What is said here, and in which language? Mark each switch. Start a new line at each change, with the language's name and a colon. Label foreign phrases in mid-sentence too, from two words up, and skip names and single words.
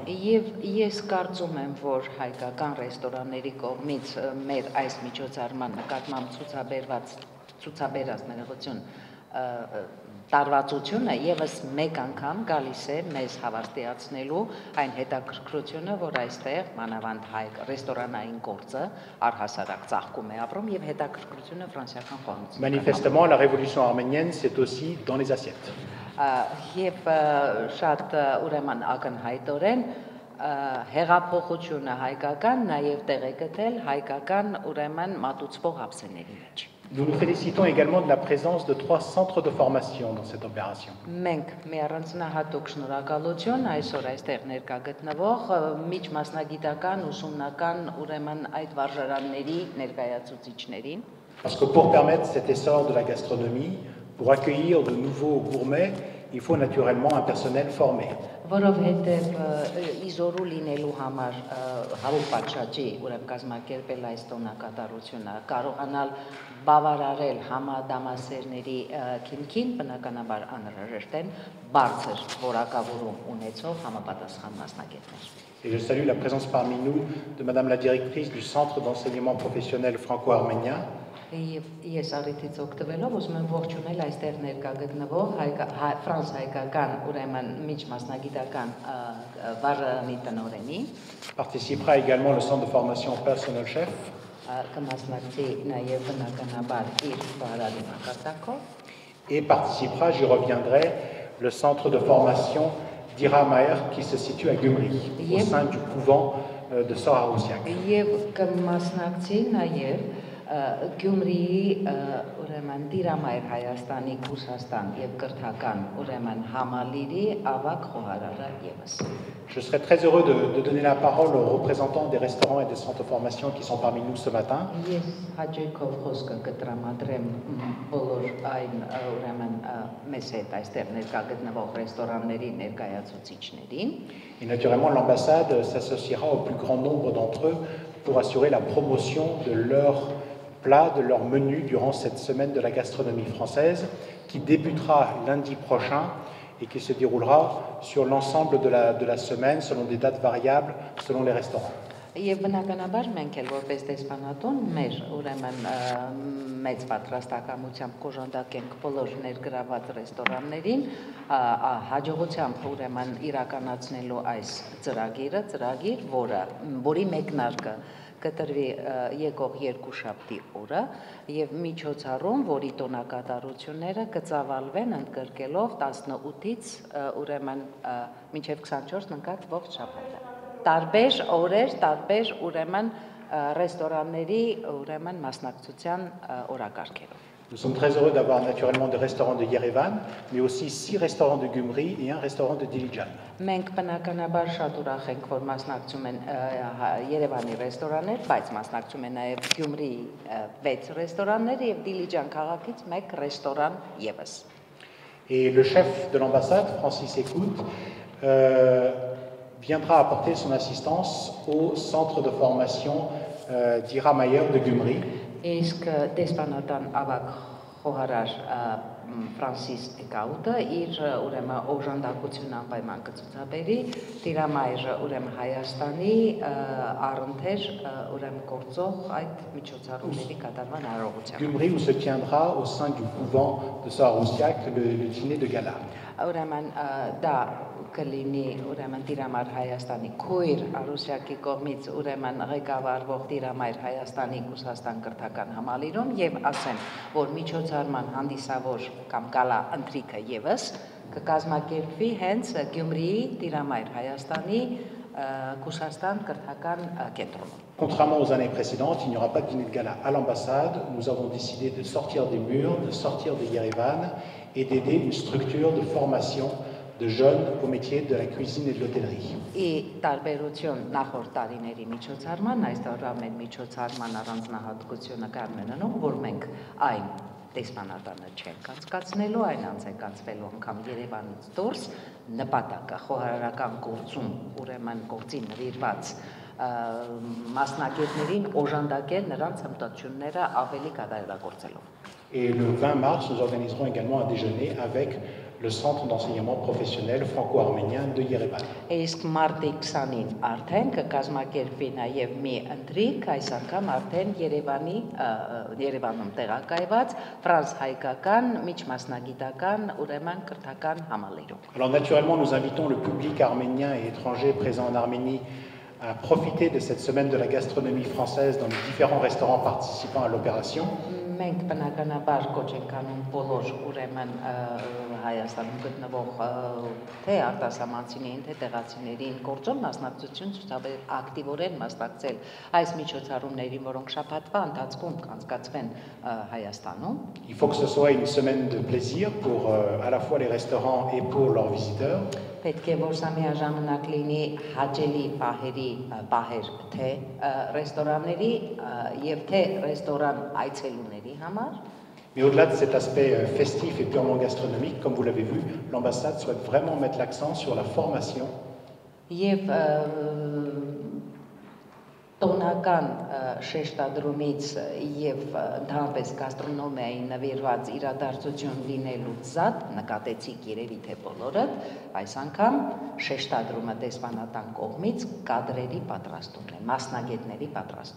Armenian: Եվ ես կարծում եմ, որ հայկական ռեստորանների կողմից մեր այս միջոցառման նկատմամբ ցուցաբերած ներողություն տարվածությունը եւս մեկ անգամ գալիս է մեզ հավաստիացնելու այն հետաքրքրությունը, որ այստեղ մանավանդ հայ ռեստորանային գործը առհասարակ ծաղկում է ապրում եւ հետաքրքրությունը ֆրանսիական կողմից։
French: Manifestement, la révolution arménienne, c'est aussi dans les assiettes.
Armenian: Եվ շատ ուրեմն ակնհայտորեն հեղափոխությունը հայկական նաև տեղ է գտել հայկական ուրեմն մատուցվող ափսեների մեջ։
French: Nous nous félicitons également de la présence de 3 centres de formation dans cette opération.
Armenian: Մենք մի առանձնահատուկ շնորհակալություն այսօր այստեղ ներկա գտնվող միջմասնագիտական ուսումնական ուրեմն այդ վարժարանների ներկայացուցիչներին։
French: Parce que pour permettre cet essor de la gastronomie, pour accueillir de nouveaux gourmets, il faut naturellement un personnel formé.
Armenian: Որովհետև իզորու լինելու համար հավուր պատշաճի ուրեմն կազմակերպել այս տոնակատարությունը կարողանալ բավարարել համադամասերների քիմքին բնականաբար անհրաժեշտ են բարձր որակավորում ունեցող համապատասխան մասնագետներ։
French: Et je salue la présence parmi nous de Madame la directrice du Centre d'enseignement professionnel franco-arménien.
Armenian: Ես առիթից օգտվելով ուզում եմ ողջունել այստեղ ներկա գտնվող ֆրանս-հայկական ուրեմն միջմասնագիտական վարժարանի տնօրենին։
French: Participera également le centre de formation personnel chef.
Armenian: Կմասնակցի նաև բնականաբար իր վարարի մակարդակով։
French: Et participera, j'y reviendrai, le centre de formation d'Ira Maher qui se situe à Gumri, au sein du couvent de Sor Harousiak.
Armenian: Եվ կմասնակցի նաև Գյումրիի ուրեմն Տիրամայր Հայաստանի Կուրսաստան եւ կրթական ուրեմն համալիրի ավագ խոհարարը եւս։
French: Je serais très heureux de donner la parole aux représentants des restaurants et des centres de formation qui sont parmi nous ce matin.
Armenian: Ես հաջողով խոսքը կտրամադրեմ բոլոր այն ուրեմն մեզ հետ այստեղ ներկա գտնվող ռեստորանների ներկայացուցիչներին։
French: Et naturellement, l'ambassade s'associera au plus grand nombre d'entre eux pour assurer la promotion de leur plat, de leur menu durant cette semaine de la gastronomie française qui débutera lundi prochain et qui se déroulera sur l'ensemble de la semaine selon des dates variables selon les restaurants.
Armenian: Եվ բնականաբար մենք էլ որպես դեսպանատուն մեր ուրեմն մեծ պատրաստակամությամբ կոժանդակենք բոլոր ներգրաված ռեստորաններին հաջողությամբ ուրեմն իրականացնելու այս ծրագիր, որի մեկնարկը կտրվի եկող երկուշաբթի օրը եւ միջոցառում, որի տոնակատարությունները կծավալվեն ընդգրկելով 18-ից ուրեմն մինչեւ 24 ընկած ողջ շաբաթը։ Տարբեր օրեր, տարբեր ուրեմն ռեստորանների ուրեմն մասնակցության օրակարգերով։
French: Nous sommes très heureux d'avoir naturellement des restaurants de Yerevan, mais aussi 6 restaurants de Gumri et un restaurant de Dilijan.
Armenian: Մենք բնականաբար շատ ուրախ ենք, որ մասնակցում են Երևանի ռեստորաններ, բայց մասնակցում են նաև Գյումրիի 6 ռեստորաններ եւ Դիլիջան քաղաքից 1 ռեստորան եւս։
French: Et le chef de l'ambassade, Francis Écoute, viendra apporter son assistance au centre de formation d'Ira Maher de Gumri.
Armenian: Իսկ դեսպանատան ավագ խոհարար Ֆրանսիս Էկաուտը իր ուրեմն օժանդակություն անպայման կցուցաբերի Տիրամայրը ուրեմն Հայաստանի առընթեր ուրեմն գործող այդ միջոցառումների կատարման արարողությամբ։
French: Gumri où se tiendra au sein du couvent de Sor Harousiak le dîner de gala.
Armenian: Ուրեմն դա կլինի ուրեմն Տիրամայր Հայաստանի քույր Արուսյակի կողմից ուրեմն ղեկավարվող Տիրամայր Հայաստանի Կուրսաստան կրթական համալիրում եւ ասեմ, որ միջոցառման հանդիսավոր կամ գալա ընթրիքը եւս կկազմակերպվի հենց Գյումրիի Տիրամայր Հայաստանի Կուրսաստան կրթական կենտրոնում։
French: Contrairement aux années précédentes, il n'y aura pas de dîner de gala à l'ambassade. Nous avons décidé de sortir des murs, de sortir de Yerevan et d'aider une structure de formation de jeunes au métier de la cuisine et de l'hôtellerie.
Armenian: Et տարբերություն նախորդ տարիների միջոցառման, այս տարվա մեր միջոցառման առանձնահատկությունը կազմենանում, որ մենք այն դեսպանատանը չենք անցկացնելու, այն անց է կանցվելու անգամ Երևանից դուրս, նպատակը խոհարարական գործում, ուրեմն գործի նվիրված մասնագետներին օժանդակել նրանց հմտությունները ավելի կատարելագործելով։
French: Et le 20 mars, nous organiserons également un déjeuner avec le Centre d'enseignement professionnel franco-arménien de Yerevan.
Armenian: Իսկ մարտի 20-ին արդեն կկազմակերպվի նաև մի ընթրիք, այս անգամ արդեն Երևանում տեղակայված ֆրանս-հայկական միջմասնագիտական ուրեմն կրթական համալիրում։
French: Alors naturellement, nous invitons le public arménien et étranger présent en Arménie à profiter de cette semaine de la gastronomie française dans les différents restaurants participant à l'opération.
Armenian: Մենք բնականաբար կոչ ենք անում բոլոր ուրեմն Հայաստանում գտնվող թե արտասահմանցիներին, թե տեղացիներին գործում մասնակցություն ցուցաբերել, ակտիվորեն մասնակցել այս միջոցառումներին, որոնք շաբաթվա ընթացքում կանցկացվեն Հայաստանում։
French: Il faut que ce soit une semaine de plaisir pour à la fois les restaurants et pour leurs visiteurs.
Armenian: Պետք է որ սա միաժամանակ լինի հաճելի պահեր թե ռեստորանների եւ թե ռեստորան այցելուների համար։
French: Mais au-delà de cet aspect festif et purement gastronomique, comme vous l'avez vu, l'ambassade souhaite vraiment mettre l'accent sur la formation.
Armenian: Եվ տոնական շեշտադրումից եւ ընդհանրապես գաստրոնոմիայի նվիրված իրադարձություն լինելուց զատ նկատեցիք երևի թե բոլորդ այս անգամ շեշտադրումը դեսպանատան կողմից կադրերի պատրաստումն է, մասնագետների պատրաստում։